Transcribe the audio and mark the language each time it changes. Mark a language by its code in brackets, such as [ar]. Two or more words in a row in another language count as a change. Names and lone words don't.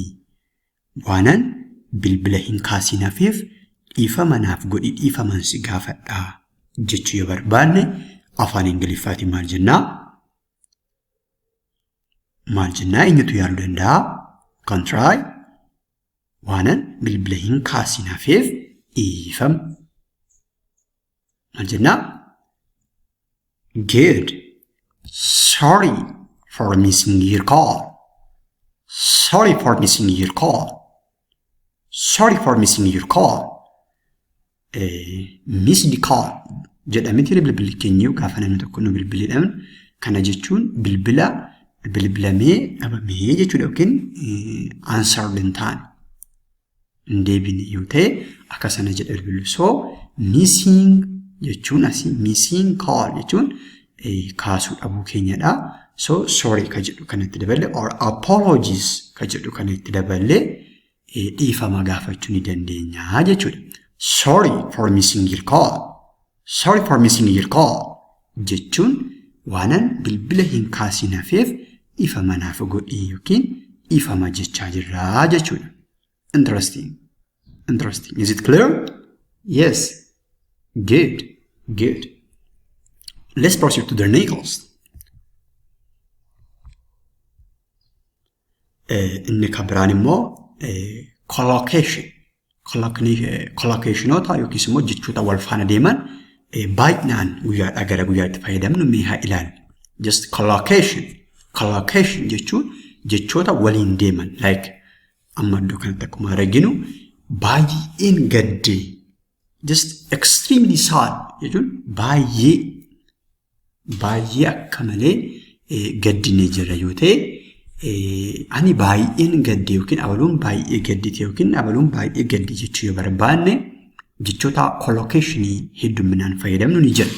[om] Waanan bilbila hin kaasin hafeef dhiifama naaf godhi dhiifaman si gaafadha jechuu yoo barbaanne afaan Ingiliffaatiin maal jennaa? Maal jennaa eenyutu yaaduu danda'a? Kan try. Waanan bilbila hin kaasin hafeef dhiifama. Maal jennaa? [en] Good. Sorry for missing your call. Sorry for missing your call. Sorry for missing your call. Missed call. [om] jedhameti bilbila keenya gaafa namni tokko nu bilbileedhaan kana jechuun bilbila bilbilamee dhabamee jechuudha yookiin answered hin taane hin deebine yoo ta'e akka sana jedha bilbilu. So missing jechuun asii [en] missing call [om] jechuun kaasuu dhabuu keenyadha. [en] So sorry [om] ka jedhu kanatti daballe [en] or apologies [om] ka jedhu kanatti daballe dhiifama gaafachuu ni dandeenya jechuudha. [en] Sorry for missing your call. Sorry for missing your call. [om] jechuun waanan bilbila hin kaasin hafeef dhiifama naaf godhi yookiin dhiifama jechaa jirra jechuudha. [en] Interesting. Interesting. Is it clear? Yes. Good. Good. Let's proceed to the next. [om] Inni kabiraan immoo collocation. Collocationoota yookiis immoo jechoota wal faana deeman baay'inaan guyyaadhaa gara guyyaatti fayyadamnu mee haa ilaallu. [en] Just collocation. [om] Collocation jechuun jechoota waliin deeman. Like amma iddoo kanatti akkuma arginu baay'een gaddee. [en] Just extremely sad [om] jechuun baay'ee akka malee gaddinee jira yoo ta'e ani baay'een gadde yookiin abaluun baay'ee gaddite yookiin abaluun baay'ee gaddi jechuu yoo barbaanne jechoota collocationii hedduminaan fayyadamnu ni jira.